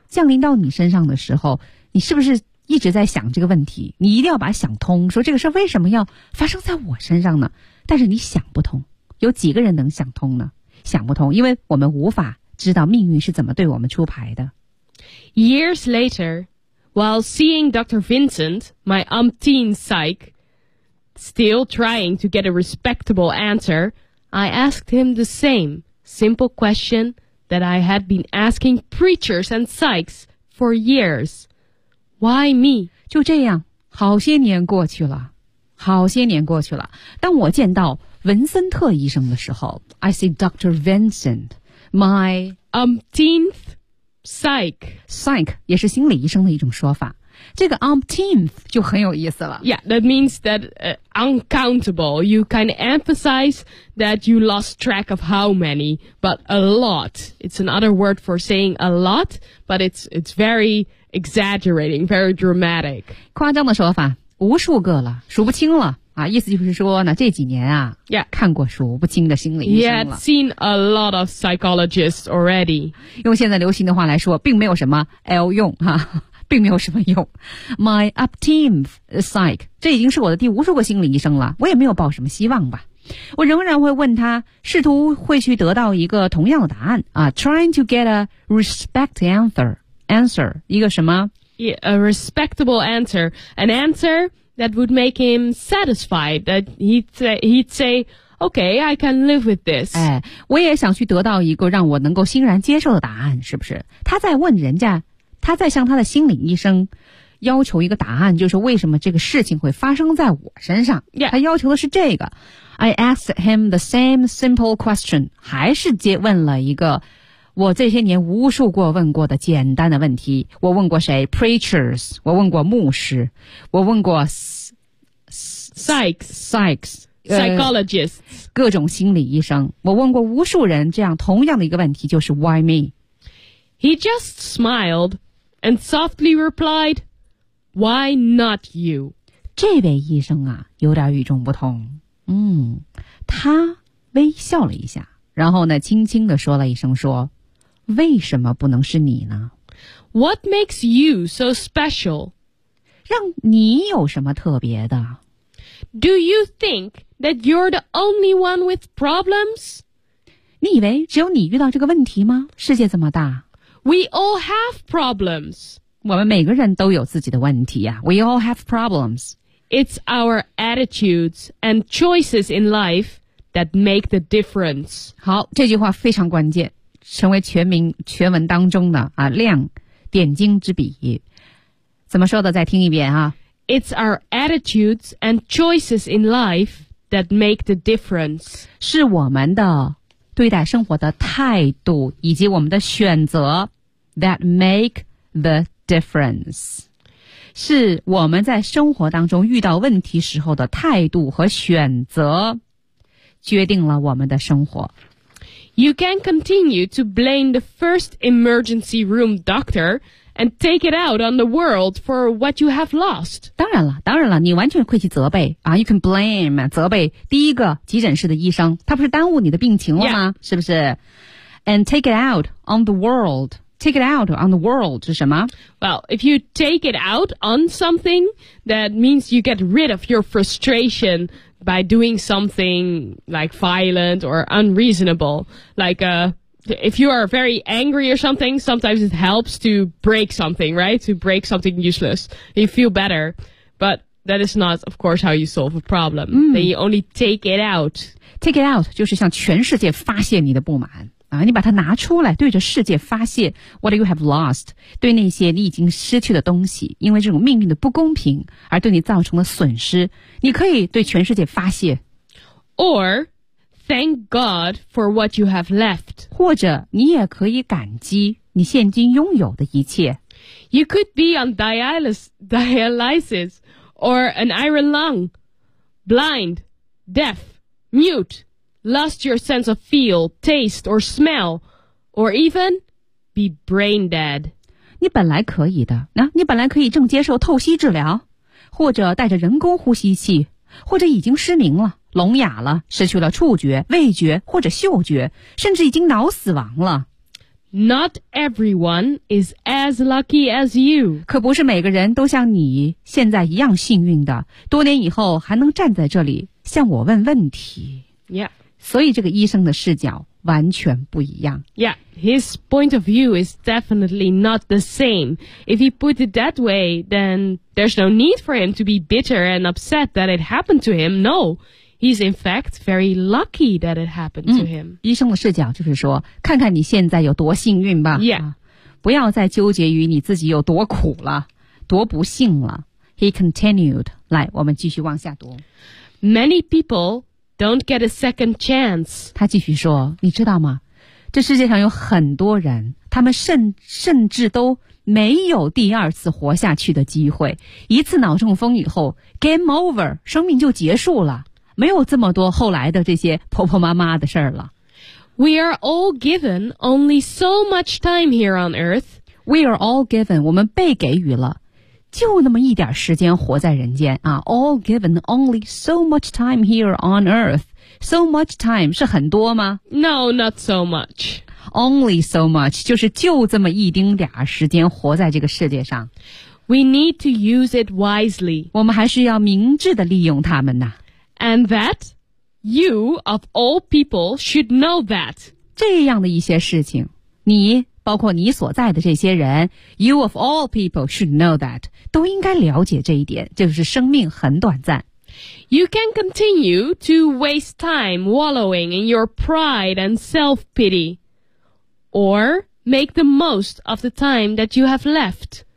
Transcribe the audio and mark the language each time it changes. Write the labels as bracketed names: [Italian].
[Chinese] 降临到你身上的时候你是不是一直在想这个问题你一定要把想通说这个事为什么要发生在我身上呢但是你想不通有几个人能想通呢想不通因为我们无法知道命运是怎么对我们出牌的 [English] Years later while seeing Dr. Vincent my umpteen psych still trying to get a respectable answer I asked him the same simple question that I had been asking preachers and psychs for yearsWhy me? [Chinese] 就这样，好些年过去了，好些年过去了。当我见到文森特医生的时候 ， [English] I see Dr. Vincent, my umpteenth psych. [Chinese] Psych 也是心理医生的一种说法。这个 umpteenth 就很有意思了。 [English] Yeah, that means that uncountable. You kind of emphasize that you lost track of how many, but a lot. It's another word for saying a lot, but it's very... Exaggerating, very dramatic. [Chinese] 夸张的说法，无数个了，数不清了啊！意思就是说呢，这几年啊， [English] yeah. [Chinese] 看过数不清的心理医生了。 [English] He had seen a lot of psychologists already. [Chinese] 用现在流行的话来说，并没有什么 L 用哈、啊，并没有什么用。 [English] My upteenth psych, [Chinese] 这已经是我的第无数个心理医生了，我也没有抱什么希望吧。我仍然会问他，试图会去得到一个同样的答案啊 ， [English] trying to get a respect answer. [Chinese] Answer, 一个什么 [English] yeah, A respectable answer. An answer that would make him satisfied. That he'd say, okay, I can live with this. [Chinese] 哎，我也想去得到一个让我能够欣然接受的答案，是不是？他在问人家，他在向他的心理医生要求一个答案，就是为什么这个事情会发生在我身上。 [English] Yeah. [Chinese] 他要求的是这个。 [English] I asked him the same simple question. [Chinese] 还是接问了一个我这些年无数过问过的简单的问题我问过谁 Preachers 我问过牧师我问过 [English] Psychs. Psychologists. [Chinese] 各种心理医生。我问过无数人这样同样的一个问题，就是 [English] why me? He just smiled and softly replied, why not you? [Chinese] 这位医生啊，有点与众不同。他微笑了一下，然后呢，轻轻地说了一声说，为什么不能是你呢？ [English] What makes you so special? [Chinese] 让你有什么特别的? [English] Do you think that you're the only one with problems? [Chinese] 你以为只有你遇到这个问题吗? 世界这么大。 [English] We all have problems. [Chinese] 我们每个人都有自己的问题啊。 [English] We all have problems. It's our attitudes and choices in life that make the difference. [Chinese] 好,这句话非常关键。成为全文当中的啊亮点睛之笔，怎么说的？再听一遍啊 [English] ！It's our attitudes and choices in life that make the difference. [Chinese] 是我们的对待生活的态度以及我们的选择 [English] that make the difference. [Chinese] 是我们在生活当中遇到问题时候的态度和选择，决定了我们的生活。 [English] You can continue to blame the first emergency room doctor and take it out on the world for what you have lost. [Chinese] 当然了，当然了，你完全可以去责备啊。 [English] You can blame [Chinese] 责备第一个急诊室的医生，他不是耽误你的病情了吗？ [English] Yeah. [Chinese] 是不是 [English] ？And take it out on the world. Take it out on the world [Chinese] 是什么 [English] ？Well, if you take it out on something, that means you get rid of your frustration. By doing something like violent or unreasonable, like, if you are very angry or something, sometimes it helps to break something, right? To break something useless. You feel better. But that is not, of course, how you solve a problem.、Then you only take it out. Take it out, [Chinese] 就是向全世界发泄你的不满。啊，你把它拿出来，对着世界发泄 [English] what you have lost, [Chinese] 对那些你已经失去的东西，因为这种命运的不公平而对你造成了损失，你可以对全世界发泄。 [English] Or, thank God for what you have left. [Chinese] 或者你也可以感激你现今拥有的一切。 [English] You could be on dialysis, or an iron lung, blind, deaf, mute. Lost your sense of feel, taste, or smell, or even be brain dead. [Chinese] 你本来可以的，那、你本来可以正接受透析治疗，或者带着人工呼吸器，或者已经失明了、聋哑了、失去了触觉、味觉或者嗅觉，甚至已经脑死亡了。 [English] Not everyone is as lucky as you. [Chinese] 可不是每个人都像你现在一样幸运的，多年以后还能站在这里向我问问题。 [English] Yeah. [Chinese] 所以这个医生的视角完全不一样。 [English] Yeah, his point of view is definitely not the same. If he put it that way, then there's no need for him to be bitter and upset that it happened to him. No, he's in fact very lucky that it happened to him. [Chinese] 医生的视角就是说，看看你现在有多幸运吧。 [English] Yeah. [Chinese] 不要再纠结于你自己有多苦了，多不幸了。 [English] He continued. [Chinese] 来，我们继续往下读。 [English] Many people... Don't get a second chance. [Chinese] 他继续说，你知道吗？这世界上有很多人，他们甚至都没有第二次活下去的机会。一次脑中风以后 ， [English] game over， [Chinese] 生命就结束了，没有这么多后来的这些婆婆妈妈的事儿了。 [English] We are all given only so much time here on Earth. We are all given， [Chinese] 我们被给予了。就那么一点时间活在人间啊 ， [English] all given only so much time here on earth. So much time [Chinese] 是很多吗 [English] ？No, not so much. Only so much [Chinese] 就是就这么一丁点时间活在这个世界上。 [English] We need to use it wisely. [Chinese] 我们还是要明智的利用它们呐。 [English] And that you of all people should know that [Chinese] 这样的一些事情，你。包括你所在的这些人 ， [English] You of all people should know that [Chinese] 都应该了解这一点，就是生命很短暂。 [English] You can continue to waste time wallowing in your pride and self-pity, or make the most of the time that you have left.